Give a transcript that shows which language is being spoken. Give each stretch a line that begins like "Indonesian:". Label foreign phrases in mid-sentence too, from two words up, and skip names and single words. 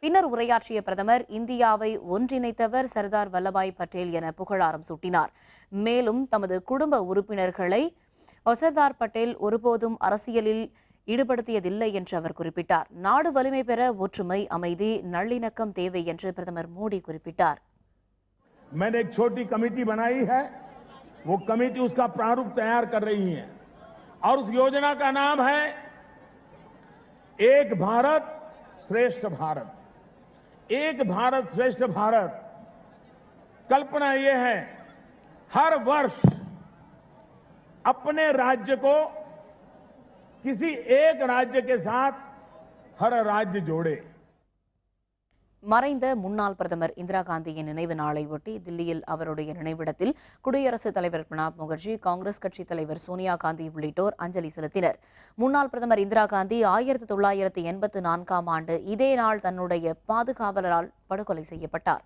Tamil: பின்னர் உரையாற்றிய பிரதமர் இந்தியாவை ஒன்றிணைத்தவர் சர்தார் வல்லபாய் பட்டேல் என புகழாரம் சூட்டினார். மேலும் தமது குடும்ப உறுப்பினர்களை சர்தார் பட்டேல் ஒருபோதும் அரசியலில் ஈடுபடுத்தியதில்லை என்று அவர் குறிப்பிட்டார். நாடு வலிமை பெற ஒற்றுமை, அமைதி, நல்லிணக்கம் தேவை என்று பிரதமர் மோடி குறிப்பிட்டார்.
Hindi: मैंने एक छोटी कमेटी बनाई है, वो कमेटी उसका प्रारूप तैयार कर रही है और उस योजना का नाम है एक भारत श्रेष्ठ भारत। एक भारत श्रेष्ठ भारत कल्पना ये है हर वर्ष अपने राज्य को किसी एक राज्य के साथ हर राज्य जोड़े।
Tamil: மறைந்த முன்னாள் பிரதமர் இந்திரா காந்தியின் நினைவு நாளை ஒட்டி தில்லியில் அவருடைய நினைவிடத்தில் குடியரசுத் தலைவர் பிரணாப் முகர்ஜி, காங்கிரஸ் கட்சித் தலைவர் சோனியா காந்தி உள்ளிட்டோர் அஞ்சலி செலுத்தினர். முன்னாள் பிரதமர் இந்திரா காந்தி 1984ஆம் ஆண்டு இதே நாள் தன்னுடைய பாதுகாவலரால் படுகொலை செய்யப்பட்டார்.